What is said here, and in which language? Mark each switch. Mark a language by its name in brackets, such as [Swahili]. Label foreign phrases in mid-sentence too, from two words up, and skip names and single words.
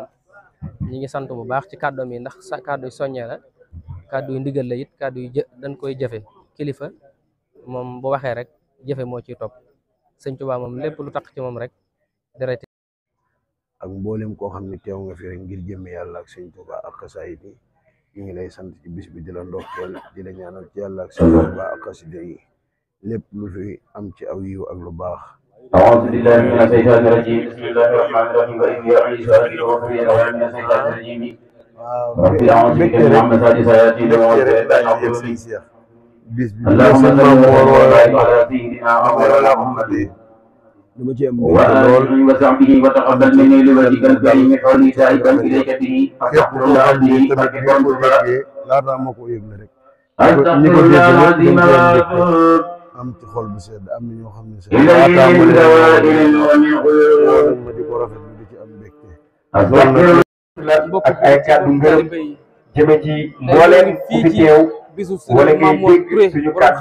[Wolof] ñi ngi sant bu baax ci kàddoom yi ndax kàddu yu soññee la kàddu yu ndigal la it kàddu yu dañ koy jëfe kilifa moom bu waxee rek jëfe moo ciy topp sëñ Tuubaa moom lépp lu tax ci moom rek deret ak mboolem koo xam ne teew nga fi rek ngir jëmme yàlla ak sëñ Tuubaa ak xasaayid yi ñu ngi lay sant ci bis bi di la ndokkeel di la ñaanal ci yàlla ak sëñ Tuubaa ak xasida yi lépp lu fi am ci aw yiw ak lu baax. [Arabic] أعوذ بالله من الشيطان الرجيم بسم الله الرحمن الرحيم وإني أعيذ بك وذريتها من الشيطان الرجيم رب أعوذ بك من همزات الشياطين اللهم صل وبارك على سيدنا محمد وآله وصحبه وتقبل مني لوجهك الكريم حولي سائبا إليك به أستغفر الله العظيم أستغفر الله العظيم [Wolof] am ci xol bu sedd am na ñoo xam ne ma di ko rafet bi di ci am mbégte ak ay kàddu ngërëm jëme ci mbooleem ku fi teew wala ngay dégg suñu kàddu